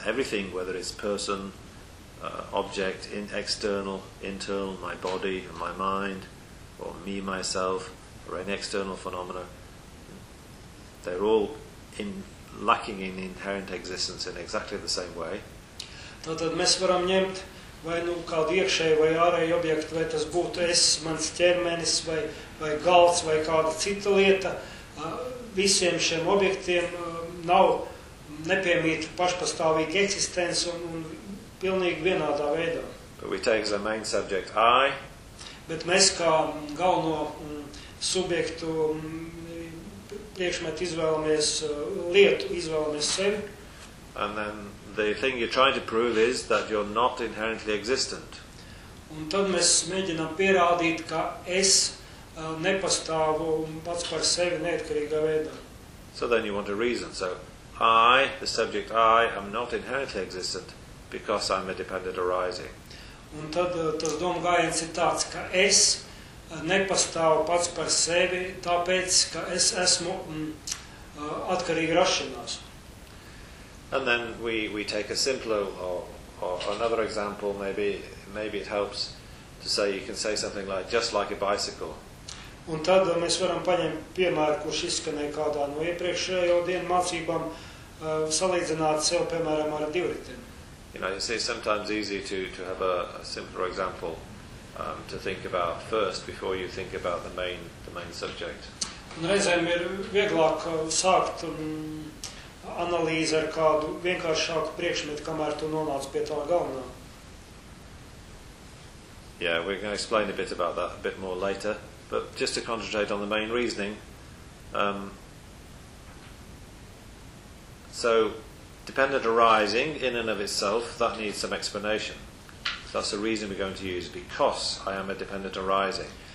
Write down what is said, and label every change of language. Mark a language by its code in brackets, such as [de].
[en] Everything, whether it's person, object, external, internal, my body and my mind, or me, myself, or any external phenomena, they're all lacking in inherent existence in exactly the same way. [lv] Tātad mēs varam ņemt vai nu kādu iekšēju vai ārēju objektu, vai tas būtu es, mans ķermenis, vai galds, vai kāda cita lieta. Visiem šiem objektiem nav nepiemīta pašpastāvīga eksistence un pilnīgi vienādā veidā. [en] But we take the main subject I. [lv] Bet mēs kā galveno subjektu priekšmetu izvēlamies lietu, izvēlamies sevi. [en] And then the thing you're trying to prove is that you're not inherently existent. [lv] Un tad mēs mēģinām pierādīt, ka es nepastāvu pats par sevi neatkarīgā veidā. [en] So then you want a reason. So I, the subject I, am not inherently existent because I'm a dependent arising. [lv] Un tad tas doma gājiens ir tāds, ka es nepastāvu pats par sevi, tāpēc, ka es esmu atkarīgi rašanās. [en] And then we take a simpler or another example, maybe it helps to say, you can say something like, just like a bicycle. [lv] Un tad mēs varam paņemt piemēru, kurš izskanē kādā no iepriekšējo dienu mācībām, salīdzināt sev, piemēram, ar divritiem. [en] You know, you see, sometimes easy to have a simpler example to think about first before you think about the main subject. [lv] Un reizēm ir vieglāk sākt analīze ar kādu vienkāršāku priekšmetu, kamēr tu nonāc pie tā galvenā. [en] Yeah, we're going to explain a bit about that a bit more later, but just to concentrate on the main reasoning. So, dependent arising in and of itself, that needs some explanation. So that's the reason we're going to use, because I am a dependent arising.